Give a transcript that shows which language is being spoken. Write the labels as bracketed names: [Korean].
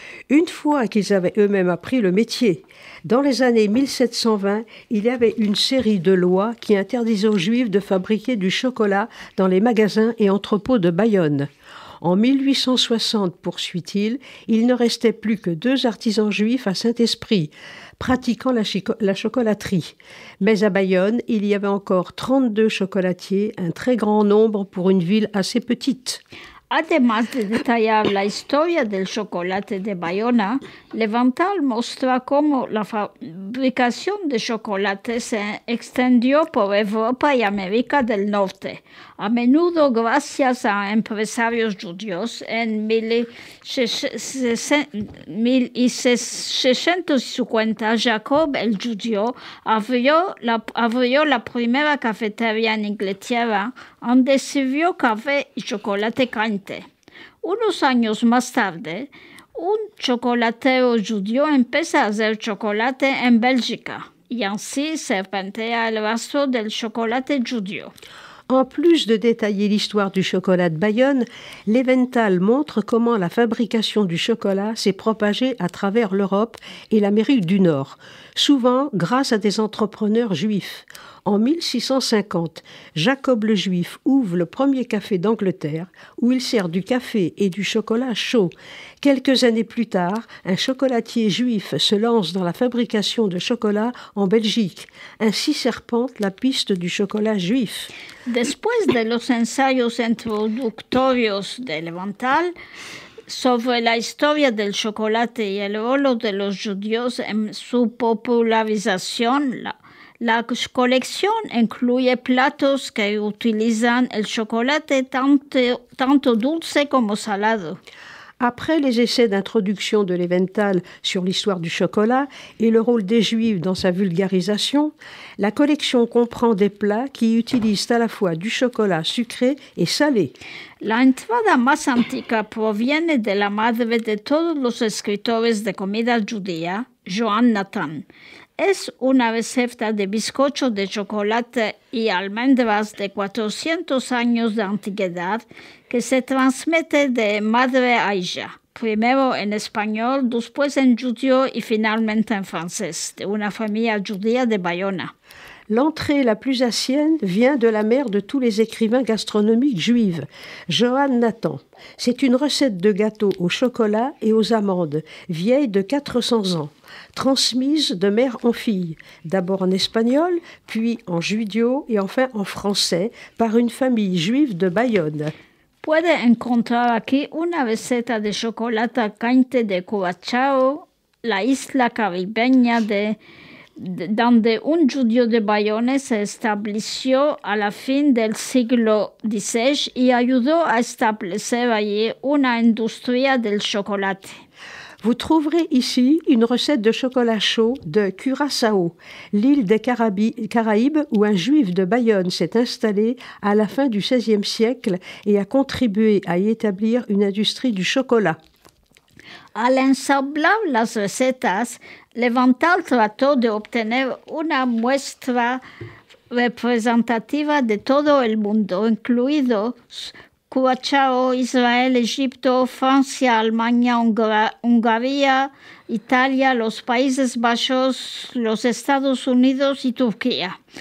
[French] Une fois qu'ils avaient eux-mêmes appris le métier, dans les années 1720, il y avait une série de lois qui interdisaient aux Juifs de fabriquer du chocolat dans les magasins et entrepôts de Bayonne. En 1860, poursuit-il, il ne restait plus que 2 artisans juifs à Saint-Esprit, pratiquant la chocolaterie. Mais à Bayonne, il y avait encore 32 chocolatiers, un très grand nombre pour une ville assez petite. [Spanish] Además de detallar la historia del chocolate de Bayona, Leventhal muestra cómo la fabricación de chocolate se extendió por Europa y América del Norte, a menudo gracias a empresarios judíos. En 1650, Jacob el judío abrió la primera cafetería en Inglaterra, donde sirvió café y chocolate caliente. Unos años más tarde, un chocolatero judío empieza a hacer chocolate en Bélgica y así serpentea el rastro del chocolate judío. [French] En plus de détailler l'histoire du chocolat de Bayonne, Leventhal montre comment la fabrication du chocolat s'est propagée à travers l'Europe et l'Amérique du Nord, souvent grâce à des entrepreneurs juifs. En 1650, Jacob le Juif ouvre le premier café d'Angleterre où il sert du café et du chocolat chaud. Quelques années plus tard, un chocolatier juif se lance dans la fabrication de chocolat en Belgique. Ainsi serpente la piste du chocolat juif. [Spanish] Después de los ensayos introductorios de Leventhal, sobre la historia del chocolate y el rol de los judíos en su popularización, la colección incluye platos que utilizan el chocolate tanto dulce como salado. [French] Après les essais d'introduction de Leventhal sur l'histoire du chocolat et le rôle des Juifs dans sa vulgarisation, la collection comprend des plats qui utilisent à la fois du chocolat sucré et salé. [Spanish] La entrada más antigua proviene de la madre de todos los escritores de comida judía, Joan Nathan. Es una receta de bizcocho de chocolate y almendras de 400 años de antigüedad que se transmite de madre a hija, primero en español, después en judío y finalmente en francés, de una familia judía de Bayona. [French] L'entrée la plus ancienne vient de la mère de tous les écrivains gastronomiques juives, Joan Nathan. C'est une recette de gâteau au chocolat et aux amandes, vieille de 400 ans, transmise de mère en fille, d'abord en espagnol, puis en judéo et enfin en français, par une famille juive de Bayonne. [Spanish] Puede encontrar aquí una receta de chocolate caliente de Curaçao, la isla caribeña donde un judío de Bayonne se estableció a la fin del siglo XVI y ayudó a establecer allí una industria del chocolate. [French] Vous trouverez ici une recette de chocolat chaud de Curaçao, l'île des Caraïbes où un juif de Bayonne s'est installé à la fin du XVIe siècle et a contribué à y établir une industrie du chocolat. [Spanish] Al ensamblar las recetas, Leventhal trató de obtener una muestra representativa de todo el mundo, incluidos Curaçao, Israel, Egipto, Francia, Alemania, Hungría, Italia, los Países Bajos, los Estados Unidos y Turquía.